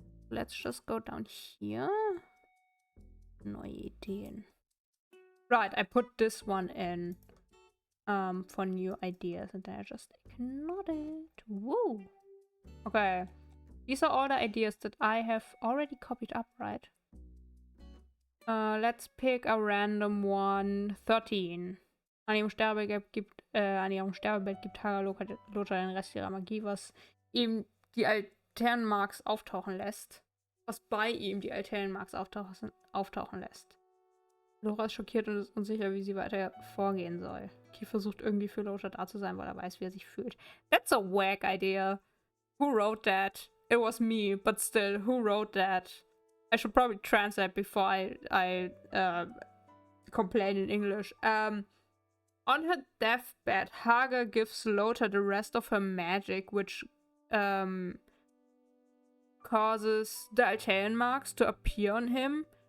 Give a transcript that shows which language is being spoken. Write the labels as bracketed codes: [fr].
[en] Let's just go down here. [de] Neue Ideen. [en] Right, I put this one in for new ideas and then I just ignored it. Woo! Okay. These are all the ideas that I have already copied up, right? Let's pick a random one. 13. [de] An ihrem Sterbebett gibt Hagar Lothar den Rest ihrer Magie, was ihm die Alternenmarks auftauchen lässt. Was bei ihm die Alternenmarks auftauchen lässt. Lothar ist schockiert und ist unsicher, wie sie weiter vorgehen soll. Keith versucht irgendwie für Lothar da zu sein, weil er weiß, wie er sich fühlt. [en] That's a whack idea. Who wrote that? It was me, but still, who wrote that? I should probably translate before I complain in English. On her deathbed, Hagar gives Lothar the rest of her magic, which causes the Altair marks to appear on him.